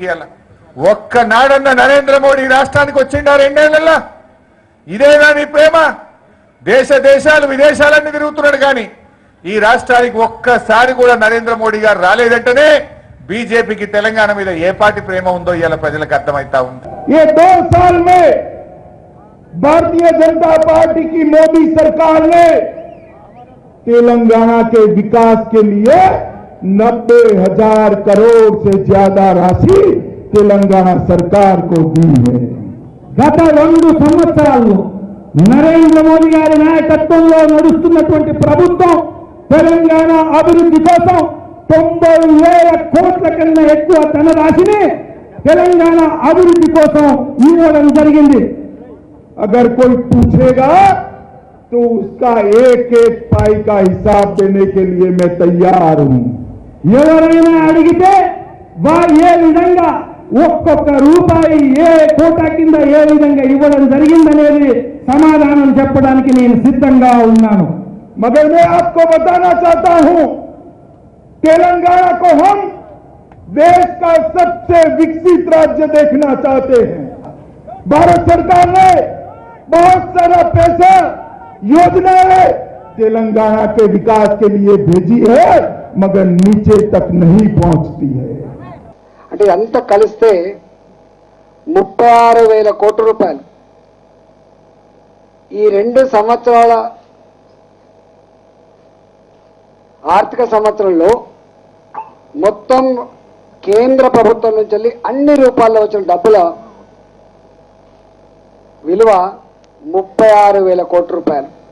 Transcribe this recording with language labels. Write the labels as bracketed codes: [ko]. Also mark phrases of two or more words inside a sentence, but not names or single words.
[te] ఇలా ఒక్కనాడన్న నరేంద్ర మోడీ రాష్ట్రానికి వచ్చిండా 2 ఏళ్లలో? ఇదేనా నీ ప్రేమ? దేశాలు విదేశాలన్నీ తిరుగుతున్నాడు కానీ ఈ రాష్ట్రానికి ఒక్కసారి కూడా నరేంద్ర మోడీ గారు రాలేదంటేనే బీజేపీకి తెలంగాణ మీద ఏ పార్టీ ప్రేమ ఉందో ఇవాళ ప్రజలకు అర్థమైతా ఉంది. [hi] ये 2 साल में भारतीय जनता पार्टी की मोदी सरकार ने तेलंगाना के विकास के लिए 90,000 करोड़ से ज्यादा राशि तेलंगाना सरकार को दी है. [te] గత 2 సంవత్సరాల్లో నరేంద్ర మోదీ గారి నాయకత్వంలో నడుస్తున్నటువంటి ప్రభుత్వం తెలంగాణ అభివృద్ధి కోసం 90,000 కోట్ల కన్నా ఎక్కువ ధనరాశిని తెలంగాణ అభివృద్ధి కోసం ఇవ్వడం జరిగింది. [hi] अगर कोई पूछेगा तो उसका एक पाई का हिसाब देने के लिए मैं तैयार हूं. [te] ఎవరైనా అడిగితే వారు ఏ విధంగా ఒక్కొక్క రూపాయి ఏ కోట కింద ఏ విధంగా ఇవ్వడం జరిగిందనేది సమాధానం చెప్పడానికి నేను సిద్ధంగా ఉన్నాను. [hi] मगर मैं आपको बताना चाहता हूं, तेलंगाना को हम देश का सबसे विकसित राज्य देखना चाहते हैं. भारत सरकार ने बहुत सारा पैसा योजनाएं तेलंगाना के विकास के लिए भेजी है, मगर नीचे तक नहीं पहुंचती है. [te] అంటే అంత కలిస్తే 36,000 కోట్ల రూపాయలు ఈ 2 సంవత్సరాల ఆర్థిక సంవత్సరంలో మొత్తం కేంద్ర ప్రభుత్వం నుంచి అన్ని రూపాల్లో వచ్చిన డబ్బుల విలువ 36,000 కోట్ల రూపాయలు.